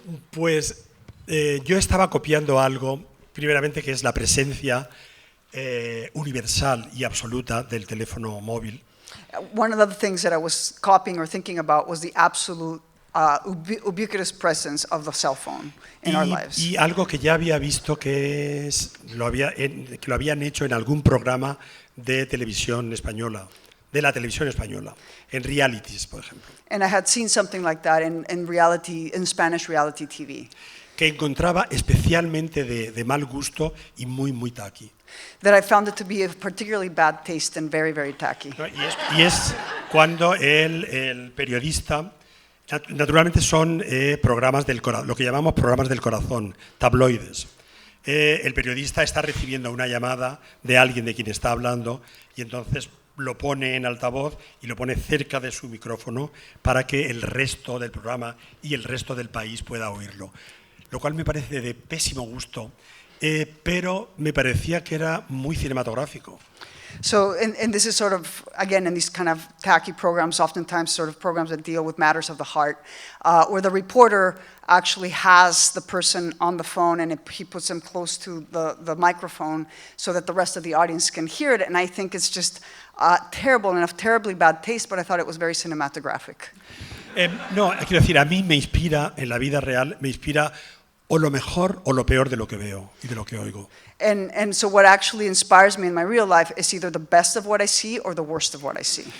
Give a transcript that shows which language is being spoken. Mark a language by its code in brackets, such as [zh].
[es] Pues yo estaba copiando algo, primeramente, que es la presencia universal y absoluta del teléfono móvil. [en] One of the things that I was copying or thinking about was the absolute ubiquitous presence of the cell phone in our lives. [es] Y algo que ya había visto que lo habían hecho en algún programa de televisión española, de la televisión española, en realities, por ejemplo. [en] And I had seen something like that in Spanish reality TV. [es] Que encontraba especialmente de mal gusto y muy, muy tacky. [en] That I found it to be of particularly bad taste and very, very tacky. [es] ¿No? Y es cuando el periodista, naturalmente son programas lo que llamamos programas del corazón, tabloides. El periodista está recibiendo una llamada de alguien de quien está hablando y entonces lo pone en altavoz y lo pone cerca de su micrófono para que el resto del programa y el resto del país pueda oírlo. Lo cual me parece de pésimo gusto, pero me parecía que era muy cinematográfico. [en] So, and this is sort of, again, in these kind of tacky programs, oftentimes sort of programs that deal with matters of the heart, where the reporter actually has the person on the phone and he puts them close to the microphone so that the rest of the audience can hear it. And I think it's just terrible and of terribly bad taste, but I thought it was very cinematographic. [es] No, quiero decir, a mí me inspira, en la vida real, me inspira o lo mejor o lo peor de lo que veo y de lo que oigo. [en] And so what actually inspires me in my real life is either the best of what I see or the worst of what I see.